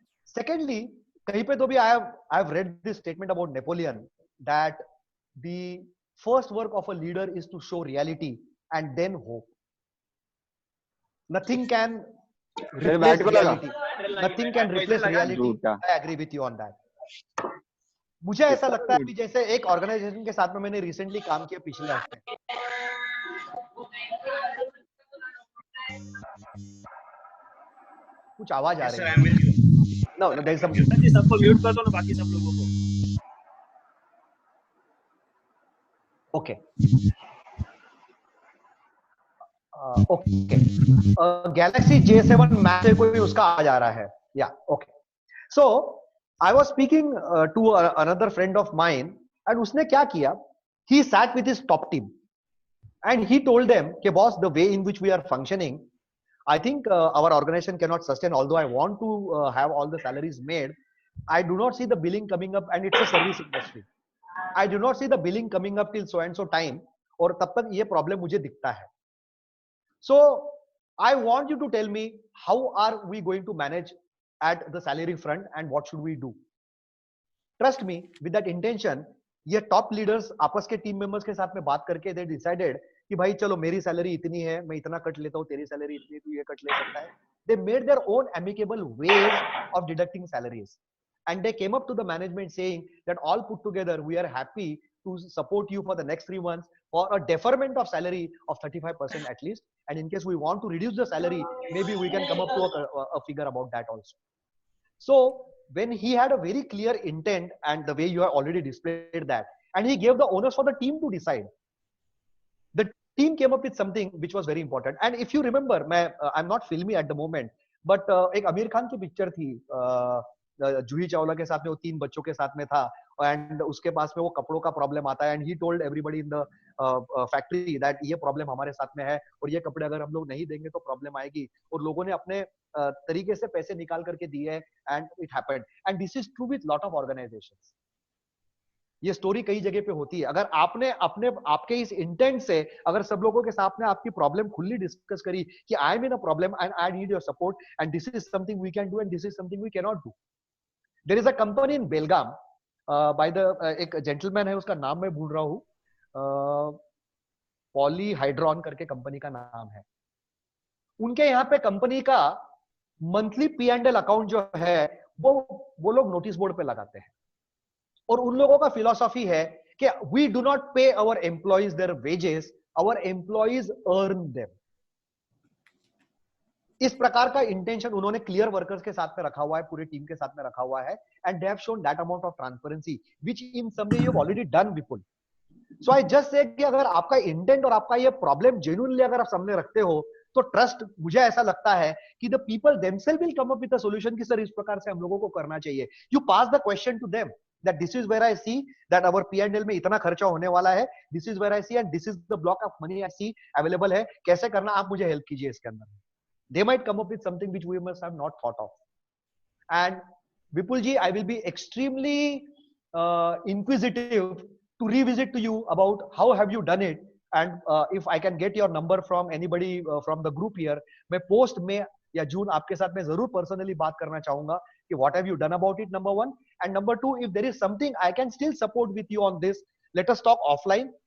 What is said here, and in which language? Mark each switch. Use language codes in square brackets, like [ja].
[en] Secondly, [hi] कहीं पे तो भी [en] I have read this statement about Napoleon that the first work of a leader is to show reality and then hope. Nothing can replace reality. Nothing can replace reality. I agree with you on that. [hi] मुझे ऐसा लगता है कि जैसे एक organisation के साथ में मैंने रिसेंटली काम किया पिछले हफ्ते. कुछ आवाज आ रही है. [en] No, there is some. [hi] सबको म्यूट कर दो ना बाकी सब लोगों को. [en] Okay. Okay. [hi] Galaxy J7 Max से कोई उसका आ जा रहा है. [en] Yeah. Okay. So I was speaking to another friend of mine, and [hi] उसने क्या किया? [en] He sat with his top team, and he told them, "Okay, boss, the way in which we are functioning, I think our organization cannot sustain. Although I want to have all the salaries made, I do not see the billing coming up, and it's a service industry. I do not see the billing coming up till so and so time, [hi] और तब तक ये problem मुझे दिखता है. [en] So I want you to tell me how are we going to manage at the salary front and what should we do?" Trust me, with that intention, [hi] ये top leaders आपस के team members के साथ में बात करके [en] they decided [hi] कि भाई चलो मेरी सैलरी इतनी है, मैं इतना कट लेता हूँ, तेरी सैलरी इतनी, तू ये कट ले सकता है. [en] They made their own amicable ways of deducting salaries, and they came up to the management saying that all put together we are happy to support you for the next 3 months for a deferment of salary of 35% at least, and in case we want to reduce the salary, maybe we can come up to a figure about that also. So when he had a very clear intent, and the way you have already displayed that, and he gave the onus for the team to decide, the team came up with something which was very important. And if you remember, I'm not filmy at the moment, but [hi] एक आमिर खान की picture थी, जूही चावला के साथ में, वो 3 बच्चों के साथ में था, and उसके पास में वो कपड़ों का प्रॉब्लम आता है, [en] and he told everybody in the factory that [hi] ये प्रॉब्लम हमारे साथ में है और ये कपड़े अगर हम लोग नहीं देंगे तो प्रॉब्लम आएगी, और लोगों ने अपने तरीके से पैसे निकाल करके दिए, [en] and it happened. And this is true with lot of organizations. [hi] ये स्टोरी कई जगह पे होती है. अगर आपने आपके इस इंटेंट से अगर सब लोगों के साथ में आपकी प्रॉब्लम खुली डिस्कस करी कि [en] I am in a problem and I need your support and this is something we can do and this is something we can not do. There is a company in Belgaum by the [hi] एक gentleman है, उसका नाम मैं भूल रहा हूँ, पॉलीहाइड्रॉन करके company का नाम है. उनके यहाँ पे कंपनी का मंथली P&L अकाउंट जो है वो लोग नोटिस बोर्ड पे लगाते हैं, और उन लोगों का फिलॉसफी है कि [en] We do not pay our employees their wages, our employees earn them. [hi] इस प्रकार का इंटेंशन उन्होंने क्लियर वर्कर्स के साथ में रखा हुआ है, पूरे टीम के साथ में रखा हुआ है, [en] and they have shown that amount of transparency which in some way you have already done [hi] Vipul. [en] so I just say [hi] कि अगर आपका इंटेंट और आपका ये प्रॉब्लम जेन्युइनली अगर आप सामने रखते हो, तो ट्रस्ट, मुझे ऐसा लगता है कि [en] the people themselves will come up with a solution [hi] कि सर इस प्रकार से हम लोगों को करना चाहिए. [en] you pass the question to them that this is where I see that our P&L [hi] में इतना खर्चा होने वाला है, [en] this is where I see and this is the block of money I see available है, [hi] कैसे करना आप मुझे हेल्प कीजिए इसके अंदर. [en] they might come up with something which we must have not thought of. And Vipulji, I will be extremely inquisitive to revisit to you about how have you done it, and if I can get your number from anybody from the group here, [hi] मैं post May या June आपके साथ मैं जरूर personally बात करना चाहूंगा कि [en] what have you done about it, number one, and number two, if there is something I can still support with you on this, let us talk offline.